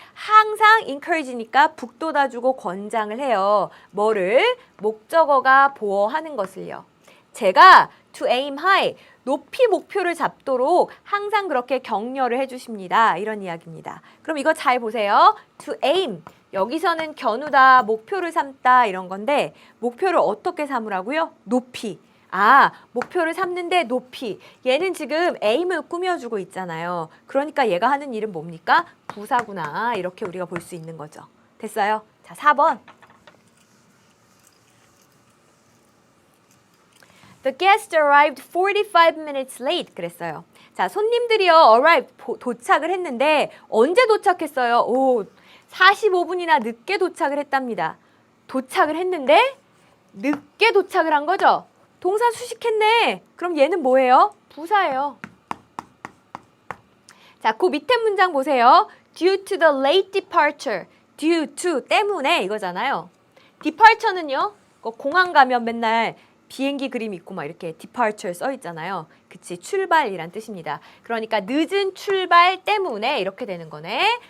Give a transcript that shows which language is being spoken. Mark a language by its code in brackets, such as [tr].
[ko] 항상 encourage니까 북돋아주고 권장을 해요. 뭐를? 목적어가 보호하는 것을요. 제가 [en] to aim high. [ko] 높이 목표를 잡도록 항상 그렇게 격려를 해주십니다. 이런 이야기입니다. 그럼 이거 잘 보세요. [en] to aim. [ko] 여기서는 겨누다, 목표를 삼다 이런 건데 목표를 어떻게 삼으라고요? 높이. 아, 목표를 삼는데 높이. 얘는 지금 aim을 꾸며주고 있잖아요. 그러니까 얘가 하는 일은 뭡니까? 부사구나. 이렇게 우리가 볼 수 있는 거죠. 됐어요? 자, 4번. [en] The guest arrived 45 minutes late. [ko] 그랬어요. 자, 손님들이요. arrived, 도착을 했는데 언제 도착했어요? 45분이나 늦게 도착을 했답니다. 도착을 했는데 늦게 도착을 한 거죠? 동사 수식했네. 그럼 얘는 뭐예요? 부사예요. 자, 그 밑에 문장 보세요. [en] Due to the late departure. Due to, [ko] 때문에 이거잖아요. departure는요. 공항 가면 맨날 비행기 그림 있고 막 이렇게 departure 써 있잖아요. 그치, 출발이란 뜻입니다. 그러니까 늦은 출발 때문에 이렇게 되는 거네.